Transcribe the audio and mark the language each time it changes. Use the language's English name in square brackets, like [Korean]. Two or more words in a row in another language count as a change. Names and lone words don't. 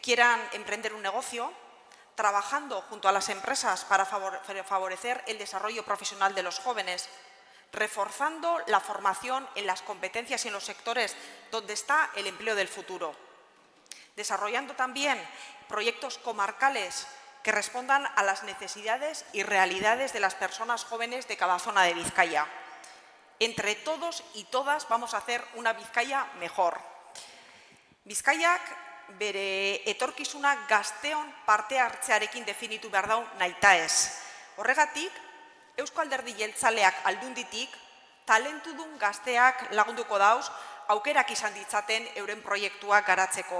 [Spanish] quieran emprender un negocio, trabajando junto a las empresas para favorecer el desarrollo profesional de los jóvenes, reforzando la formación en las competencias y en los sectores donde está el empleo del futuro, desarrollando también proyectos comarcales que respondan a las necesidades y realidades de las personas jóvenes de cada zona de Vizcaya. Entre todos y todas vamos a hacer una Vizcaya mejor. [Basque] Bizkaiak bere etorkizuna gazteon parte hartzearekin definitu behar dau nahitaez. Horregatik, Eusko Alderdi Jeltzaleak Aldunditik talentudun gazteak lagunduko dauz aukerak izan ditzaten euren proiektuak garatzeko.